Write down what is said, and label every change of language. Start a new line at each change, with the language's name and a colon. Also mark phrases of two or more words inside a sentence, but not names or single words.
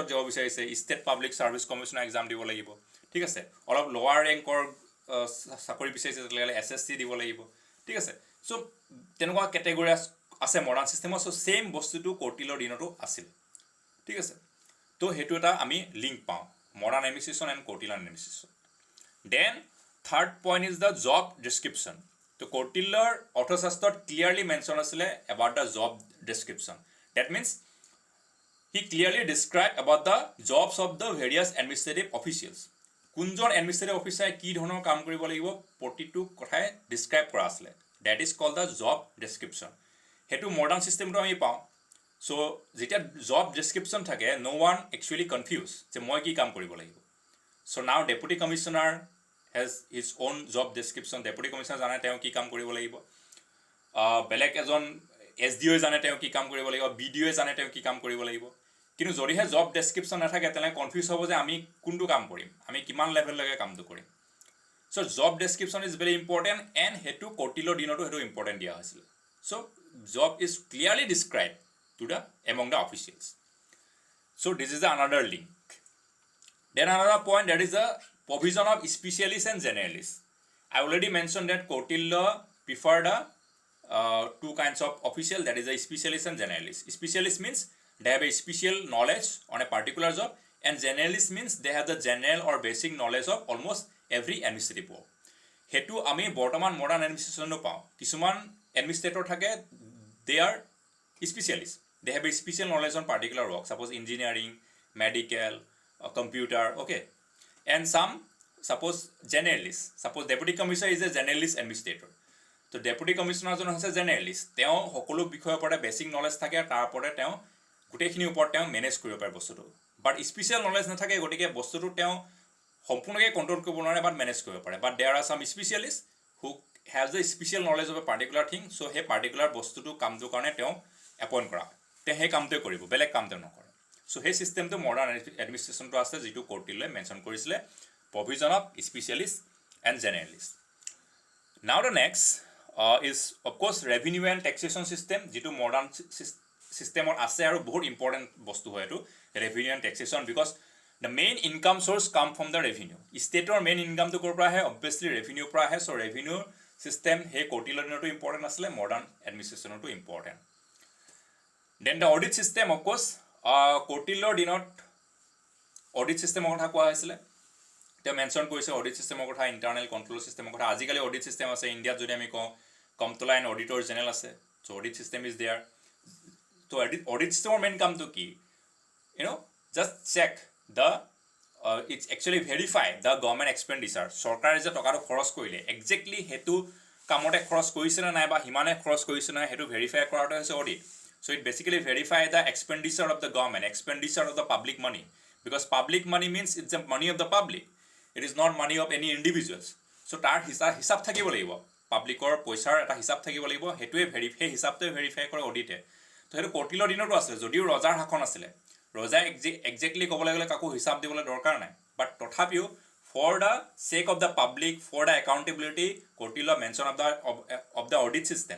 Assamese: যাব বিচাৰিছে
English: state public service commission exam
Assamese: দিব লাগিব ঠিক আছে অলপ
English: lower rank
Assamese: চাকৰি বিচাৰিছে তেতিয়াহ'লে SSC দিব লাগিব ঠিক আছে
English: চ'
Assamese: তেনেকুৱা কেটেগৰী আছে
English: modern system so same
Assamese: বস্তুটো কৌটিল্যৰ দিনতো আছিল ঠিক আছে তো সেইটো এটা আমি লিংক পাওঁ
English: modern administration and Kautilya administration then third point is the job description
Assamese: তো কৌটিল্যৰ অৰ্থশাস্ত্ৰত
English: clearly mention আছিলে about the job description that means he clearly describe about the jobs of the various administrative officials
Assamese: কোনজন এডমিনিষ্ট্ৰেটিভ অফিচাৰে কি ধৰণৰ কাম কৰিব লাগিব প্ৰতিটো কথাই ডিছক্ৰাইব কৰা আছিলে
English: that is called the job description
Assamese: সেইটো মডাৰ্ণ ছিষ্টেমটো আমি পাওঁ
English: চ'
Assamese: যেতিয়া জব ডিছক্ৰিপশ্যন থাকে
English: no one actually confuse
Assamese: যে মই কি কাম কৰিব লাগিব
English: so now deputy commissioner has his own job description
Assamese: ডেপুটি কমিশ্যনাৰ জানে তেওঁ কি কাম কৰিব লাগিব বেলেগ এজন SDO জানে তেওঁ কি কাম কৰিব লাগিব BDO জানে তেওঁ কি কাম কৰিব লাগিব কিন্তু যদিহে
English: job description
Assamese: নাথাকে তেনেহ'লে কনফিউজ হ'ব যে আমি কোনটো কাম কৰিম আমি কিমান লেভেললৈকে কামটো কৰিম
English: so job description is very important and
Assamese: সেইটো কৌটিল্যৰ দিনতো সেইটো ইম্পৰ্টেণ্ট দিয়া হৈছিলে
English: so job is clearly describe to the among the officials. So this is the another link. Then another point that is the provision of specialists and generalists. I already mentioned that Kautilya preferred two kinds of official that is a specialist and generalist. Specialist means they have a special knowledge on a particular job and generalist means they have the general or basic knowledge of almost every administrative work.
Assamese: হেতু আমি বৰ্তমান
English: modern administration
Assamese: পাওঁ কিছুমান
English: এডমিনিষ্ট্ৰেটৰ থাকে they are specialist they have a special knowledge on particular work suppose engineering medical computer okay and some suppose generalist suppose deputy commissioner is a generalist administrator so deputy commissioner
Assamese: জন হৈছে
English: generalist
Assamese: তেওঁ সকলো বিষয়ৰ ওপৰত
English: basic knowledge
Assamese: থাকে তাৰ ওপৰত তেওঁ গুটেখিনি ওপৰত তেওঁ মেনেজ কৰিব পাৰে বস্তুটো
English: but special knowledge
Assamese: নাথাকে গটিকে বস্তুটো তেওঁ সম্পূৰ্ণকৈ কন্ট্ৰোল কৰিব নোৱাৰে বাট মেনেজ কৰিব পাৰে
English: but there are some specialist who has the special knowledge of a particular thing so he
Assamese: পাৰ্টিকুলাৰ বস্তুটো কামটোৰ কাৰণে তেওঁ এপইণ্ট কৰা সেই কামটোৱে কৰিব বেলেগ কাম তেওঁ নকৰে চ' সেই ছিষ্টেমটো মডাৰ্ণ এডমিনিষ্ট্ৰেশ্যনটো আছে যিটো কৌটিল্যই মেনশ্যন কৰিছিলে
English: provision of specialist and generalist. Now the next is of course revenue and taxation system,
Assamese: যিটো
English: modern systemত
Assamese: আছে আৰু বহুত
English: important
Assamese: বস্তু হয় এইটো
English: revenue and taxation, because the main income source come from the revenue. Stateৰ main income
Assamese: to কৰ পৰা আহে?
English: Obviously revenue
Assamese: পৰা আহে.
English: So revenue system
Assamese: হে কৌটিল্যৰ দিনতো important আছিলে,
English: modern administrationতো important. Then the audit system, of course,
Assamese: কৌটিল্যৰ দিনত
English: audit system
Assamese: কথা কোৱা হৈছিলে. তেওঁ মেনশ্যন কৰিছে
English: audit system
Assamese: কথা,
English: internal control system
Assamese: কথা. আজিকালি
English: audit system
Assamese: আছে ইণ্ডিয়াত, যদি আমি কওঁ কম্পট্ৰ'লাৰ এণ্ড অডিটৰ জেনেৰেল আছে.
English: so audit system is there. ত' audit system main
Assamese: কামটো কি?
English: just check the its actually verify the government expenditure.
Assamese: চৰকাৰে যে টকাটো খৰচ কৰিলে একজেক্টলি সেইটো কামতে খৰচ কৰিছে নে নাই বা সিমানে খৰচ কৰিছে নাই সেইটো ভেৰিফাই কৰাটো হৈছে অডিট.
English: so it basically verify the expenditure of the government, expenditure of the public money, because public money means it's the money of the public. It is not money of any individuals.
Assamese: So তাৰ হিচাপ থাকিব লাগিব, পাব্লিকৰ পইচাৰ এটা হিচাপ থাকিব লাগিব, সেইটোৱে সেই হিচাপটোৱে ভেৰিফাই কৰে অডিটে. তো সেইটো কৌটিল্যৰ দিনতো আছিলে, যদিও ৰজাৰ শাসন আছিলে. ৰজাই একজেক্টলি ক'বলৈ গ'লে কাকো হিচাপ দিবলৈ দৰকাৰ নাই, বাট তথাপিও
English: for the check of the public, for the accountability,
Assamese: কৌটিল্য
English: mention of the audit system.